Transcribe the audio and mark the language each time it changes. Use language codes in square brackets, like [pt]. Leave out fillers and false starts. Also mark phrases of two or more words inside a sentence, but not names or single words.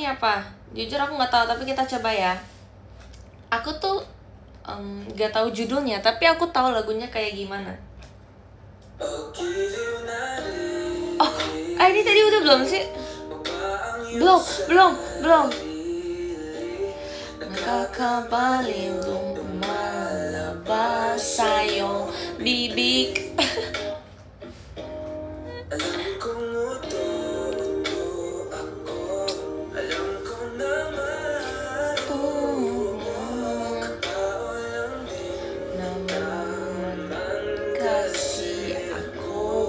[id] Jujur aku nggak tahu, tapi kita coba ya. aku tuh gak tahu judulnya, tapi aku tahu lagunya kayak gimana. Oh, ini tadi udah belum sih? Belum. [tl] Nakakabalindong malabas sa iyong bibig. Alam kong uto ako, alam ko naman tao lang din naman kasi ako.